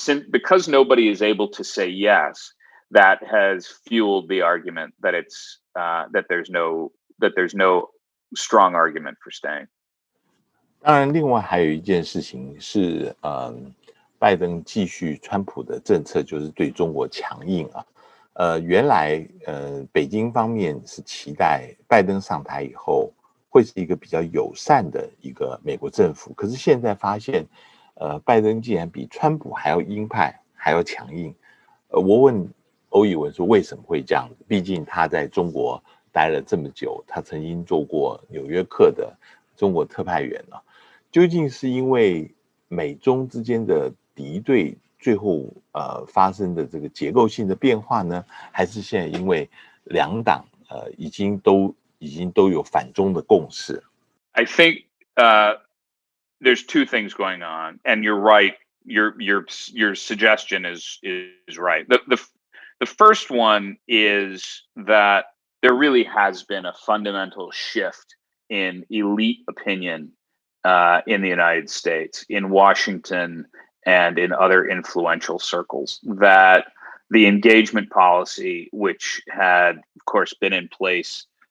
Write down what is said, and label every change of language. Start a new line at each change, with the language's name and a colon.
English: Because nobody is able to say yes. That has fueled the argument that that there's no strong argument for staying.
Chinese: 当然，另外还有一件事情是，拜登继续川普的政策，就是对中国强硬啊。原来北京方面是期待拜登上台以后会是一个比较友善的一个美国政府，可是现在发现，拜登竟然比川普还要鹰派，还要强硬。我问欧义文说为什么会这样子？毕竟他在中国待了这么久，他曾经做过纽约客的中国特派员了。究竟是因为美中之间的敌对最后发生的这个结构性的变化呢，还是现在因为两党已经都有反中的共识？
English: I think there's two things going on, and you're right. Your suggestion is right. The first one is that there really has been a fundamental shift in elite opinion in the United States, in Washington, and in other influential circles, that the engagement policy, which had, of course, been in place